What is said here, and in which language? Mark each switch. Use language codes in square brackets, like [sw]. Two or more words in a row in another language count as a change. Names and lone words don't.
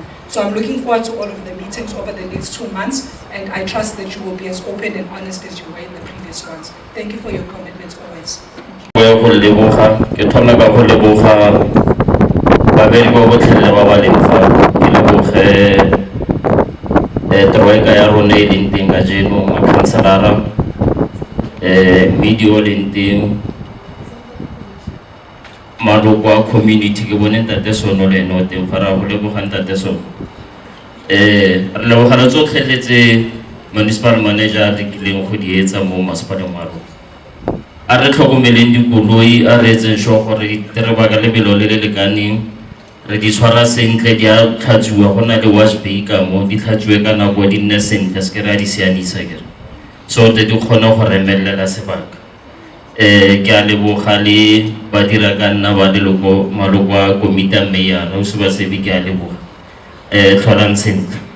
[en] So I'm looking forward to all of the meetings over the next 2 months, and I trust that you will be as open and honest as you were in the previous ones. Thank you for your commitment always. [tn] Troika ya rona e leng teng ka jeno makhanselara media leng teng maloko a community ke bone ntate sono le no teng fara go leboga ntate sono re lebogela tsotlhe tletse [en] municipal manager [tn] re kileng go di etsa mo masepaleng wa rona a re tlhokomeleng dikoloi a re etseng sure gore re ba ka lebelo le le lekaneng re di tshwara sentle di a tlhatswiwa go na le [en] wash bay [tn] ka mo di tlhatswiwe ka nako di nne sentle se ke re a di sianisa kere so te di kgona go remelela sebaka ke a leboga le badira ka nna ba maloko a komiti a mayor o se ba sebi ke a leboga tlholang sentle